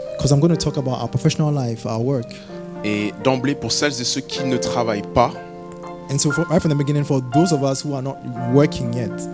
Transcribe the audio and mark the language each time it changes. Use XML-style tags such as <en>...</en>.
<en>Because I'm going to talk about our professional life, our work.</en> <fr>Et d'emblée, pour celles et ceux qui ne travaillent pas,</fr> <en>And so right from the beginning, for those of us who are not working yet,</en>